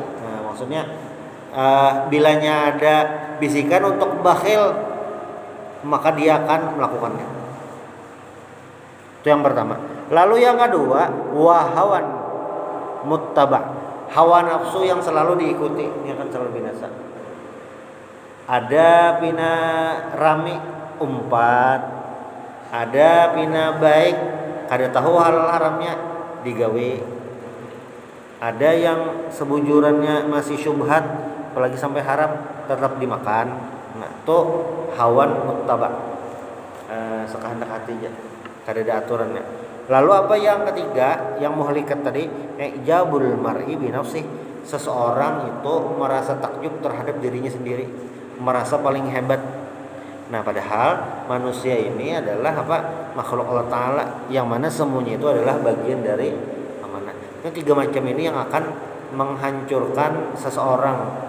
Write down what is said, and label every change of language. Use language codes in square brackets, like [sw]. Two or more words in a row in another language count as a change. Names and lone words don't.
[id] Nah, maksudnya bilanya ada bisikan untuk bakhil, maka dia akan melakukannya. Itu yang pertama. Lalu yang kedua, [ar] وهوى متبع, [id] hawa nafsu yang selalu diikuti, ini akan selalu binasa. [bjn] Ada pina rami umpat, ada pina baik, kada tahu halal haramnya digawe. Ada yang sebujurannya masih syubhat, apalagi sampai haram tetap dimakan. Nah, itu [ar] هوى متبع, [bjn] sekehendak hati aja, kada ada aturannya. [id] Lalu apa yang ketiga, yang muhlikat tadi, [ar] إعجاب المرء بنفسه, [id] seseorang itu merasa takjub terhadap dirinya sendiri, merasa paling hebat. Nah, padahal manusia ini adalah apa? Makhluk Allah Ta'ala, yang mana semuanya itu adalah bagian dari amanah. Yang 3 macam ini yang akan menghancurkan seseorang.